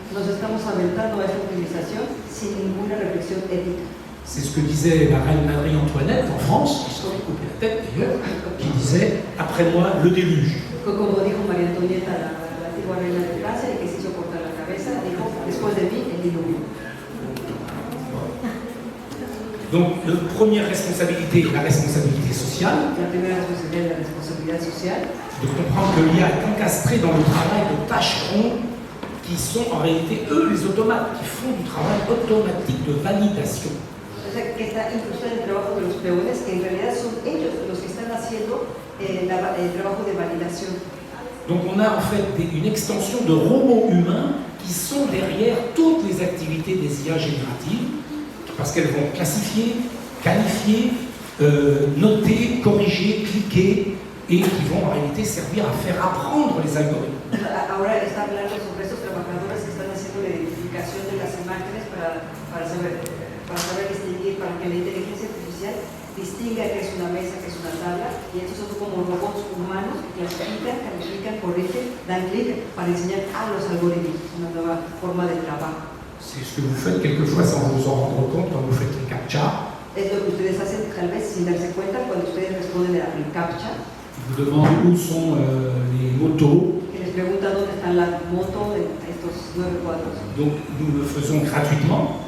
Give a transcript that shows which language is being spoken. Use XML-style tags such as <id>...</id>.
<es>nos estamos aventando a esta utilización sin ninguna reflexión ética.</es> <fr>C'est ce que disait la reine Marie-Antoinette en France, qui s'en est coupé la tête d'ailleurs, qui disait « Après moi, le déluge ».</fr> <es>Como dijo María Antonieta, la antigua reina de Francia, y que se hizo cortar la cabeza, dijo, después de mí, el diluvio.</es> <fr>Donc, la première responsabilité est la responsabilité sociale.</fr> <es>La primera responsabilidad es la responsabilidad social.</es> <fr>De comprendre que l'IA est encastrée dans le travail de tâcherons qui sont en réalité, eux, les automates, qui font du travail automatique de validation.</fr> <es>O sea, que está incluso en el trabajo de los peones, que en realidad son ellos los que están haciendo el trabajo de validación.</es> <fr>Donc on a en fait une extension de robots humains qui ils sont derrière toutes les activités des IA génératives, parce qu'elles vont classifier, qualifier, noter, corriger, cliquer, et qui vont en réalité servir à faire apprendre les algorithmes.</fr> <es>Ahora está hablando sobre estos trabajadores que están haciendo la identificación de las imágenes para saber distinguir, para que la inteligencia artificial distinga qué es una mesa, qué es una tabla, y estos son como robots humanos que clasifican, califican, corrigen, dan clic para enseñar a los algoritmos, una nueva forma de trabajo.</es> <fr>C'est ce que vous faites quelquefois sans vous en rendre compte quand vous faites les CAPTCHA.</fr> <es>Es lo que ustedes hacen tal vez sin darse cuenta cuando ustedes responden al CAPTCHA.</es> <fr>Vous demandez où sont les motos.</fr> <es>Que les pregunta dónde están las motos de estos 9 cuadros.</es> <fr>Donc nous le faisons gratuitement.</fr>